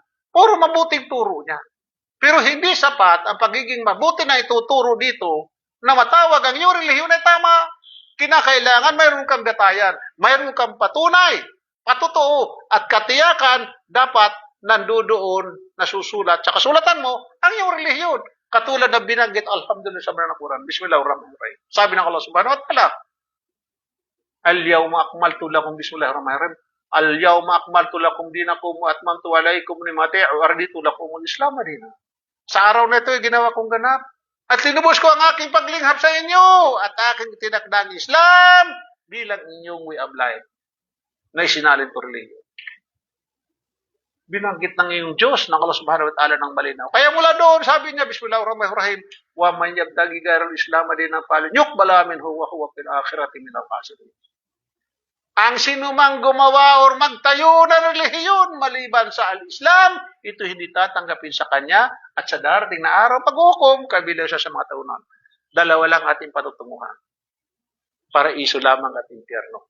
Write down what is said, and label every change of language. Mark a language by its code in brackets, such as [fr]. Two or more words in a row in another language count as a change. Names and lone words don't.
[tl] Puro mabuting turo niya. Pero hindi sapat ang pagiging mabuti na ituturo dito na matawag ang iyong relihiyon ay tama. Kinakailangan mayroon kang batayan, mayroon kang patunay, patotoo, at katiyakan dapat nandoon nasusulat sa kasulatan mo ang iyong relihiyon. Katulad na binanggit, alhamdulillah sa Banal na Quran, Bismillahirrahmanirrahim. Sabi ng [ar] الله سبحانه وتعالى، اليوم أكملت لكم، بسم الله الرحمن الرحيم، اليوم أكملت لكم دينكم وأتممت عليكم نعمتي ورضيت لكم الإسلام دينا. [tl] Sa araw na ito, ginawa kong ganap. At tinubos ko ang aking paglinghap sa inyo at aking tinakdang Islam bilang inyong [en] way of life [tl] na isinalin ko religion. Binanggit ng iyong Diyos ng [ar] الله سبحانه وتعالى [tl] ng malinaw. Kaya mula doon, sabi niya, [ar] Bismillahirrahmanirrahim, ومن يبتغ غير الإسلام دينا فلن يقبل منه وهو في الآخرة من الخاسرين. [tl] Ang sinumang gumawa o magtayo ng relihiyon maliban sa al-Islam, ito hindi tatanggapin sa kanya at sa darating na araw paghukom, kabilang siya sa mga taunan. Dalawa lang ating patutunguhan. Paraiso lamang at impyerno.